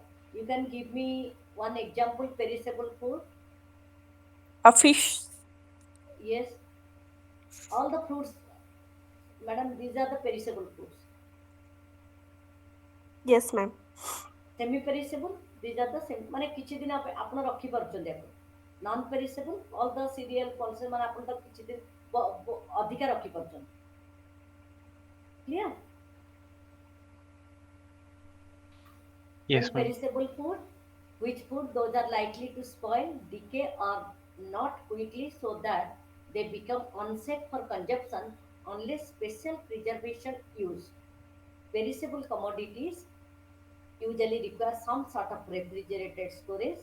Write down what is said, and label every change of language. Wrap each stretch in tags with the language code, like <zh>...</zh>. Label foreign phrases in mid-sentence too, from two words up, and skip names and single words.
<en>You can give me one example perishable food. A fish. Yes, all the fruits, madam, these are the perishable foods. Yes, ma'am. Semi-perishable, these are the</en> <or>ମାନେ କିଛି ଦିନ ଆପଣ ରଖି ପାରୁଛନ୍ତି ଆପଣ</or> <en>non perishable all the cereal pulses</en> <or>ମାନେ ଆପଣ ତାକୁ କିଛି ଦିନ ଅଧିକା ରଖି ପାରୁଛନ୍ତି କ୍ଲିୟର</or> <en>Yes, ma'am. perishable food which food those are likely to spoil decay or not quickly so that they become unsafe for consumption unless special preservation used perishable commodities usually require some sort of refrigerated storage.</en>